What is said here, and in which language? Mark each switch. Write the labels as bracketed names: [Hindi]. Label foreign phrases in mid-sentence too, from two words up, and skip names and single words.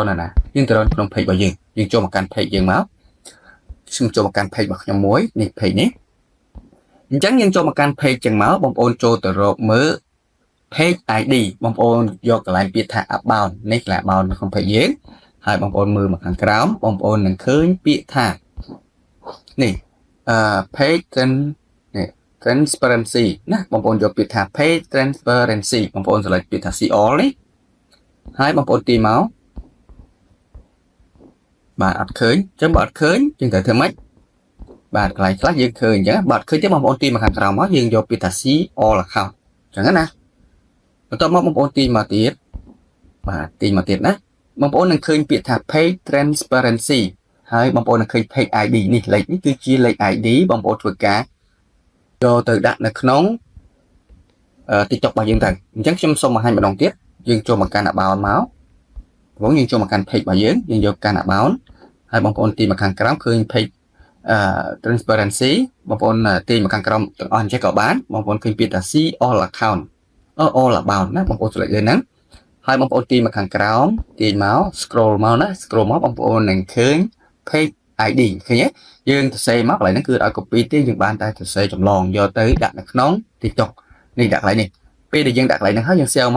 [Khmer] ណាយើងទៅរកក្នុង page របស់យើងចូលមកកាន់ page យើងមកខ្ញុំចូលមកកាន់ page របស់ខ្ញុំមួយនេះ page នេះអញ្ចឹងយើងចូលមកកាន់ page ចឹងមកបងប្អូនចូលទៅរកមើល [English] page ID [Khmer] បងប្អូនយកកន្លែងពាក្យថា about នេះកន្លែង about នៅក្នុង page យើងហើយបងប្អូនមើលមកខាងក្រោមបងប្អូននឹងឃើញពាក្យថានេះ [English] page transparency [Khmer] ណាបងប្អូនយកពាក្យថា [English] page transparency [Khmer] បងប្អូន select ពាក្យថា [English] see all [Khmer] នេះហើយបងប្អូនទាញមក បាទអត់ឃើញអញ្ចឹងបើអត់ឃើញយើងត្រូវធ្វើម៉េចបាទកន្លែងខ្លះយើងឃើញអញ្ចឹងបើអត់ឃើញទេបងប្អូនទាញមកខាងក្រោមមកយើងយកពាក្យថា [English] see all account [Khmer] អញ្ចឹងណាបន្ទាប់មកបងប្អូនទាញមកទៀតបាទទាញមកទៀតណាបងប្អូននឹងឃើញពាក្យថា [English] page transparency [Khmer] ហើយបងប្អូននឹងឃើញ [English] page ID [Khmer] នេះលេខនេះគឺជាលេខ ID បងប្អូនធ្វើការយក ទៅដាក់នៅក្នុងTikTok របស់យើងទៅអញ្ចឹងខ្ញុំសូមបង្ហាញម្ដងទៀតយើងចូលមកកាន់ about មកបងយើងចូលមកកាន់ page របស់យើងយកកាន់ about ហើយបងប្អូនទាញមកខាងក្រោមឃើញ [English] page transparency [Khmer] បងប្អូនទាញមកខាងក្រោមទាំងអស់អញ្ចឹងក៏បានបងប្អូនឃើញពាក្យថា [English] see all account all about [Khmer] ណាបងប្អូ ន select លើហ្នឹងហើយបងប្អូនទាញមកខាងក្រោមទាញមក scroll មកណា scroll មកបងប្អូននឹងឃើញ [English] page ID [Khmer] ឃើញទេយើងសរសេរមកកន្លែងហ្នឹងគឺឲ្យ copy ទេយើងបានតែសរសេរចម្លងយកទៅដាក់នៅក្នុង TikTok នេះដាក់កន្លែងនេះពេលដែលយើងដាក់កន្លែងហ្នឹងហើយយើង save មក